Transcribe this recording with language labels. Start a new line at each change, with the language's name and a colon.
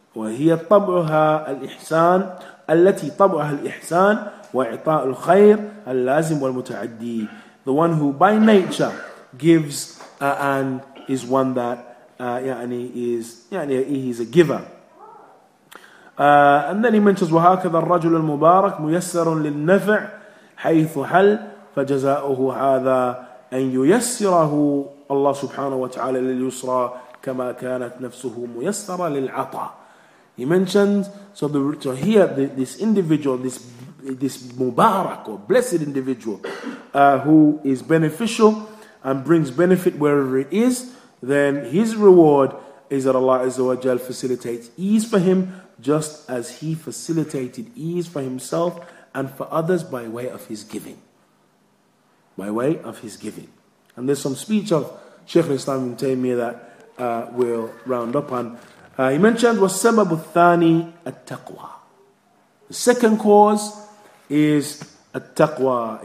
Arabic: وهي طبعها الإحسان التي طبعها الإحسان وإعطاء الخير اللازم والمتعدي,
English: the one who by nature gives and is one that he's a giver, And then he mentions
Arabic: وهكذا الرجل المبارك ميسر للنفع حيث حل فجزاؤه هذا أن ييسره الله سبحانه وتعالى لليسرى كما كانت نفسه ميسرة للعطاء.
English: He mentions, so here this individual, this Mubarak or blessed individual who is beneficial and brings benefit wherever it is, then his reward is that Allah Azza wa Jal facilitates ease for him just as he facilitated ease for himself and for others by way of his giving. By way of his giving. And there's some speech of Shaykh al-Islam ibn Taymiyyah that we'll round up on. He mentioned
Arabic: وَالسَّبَبُ الثَّانِي التَّقْوَى.
English: The second cause is التقوى.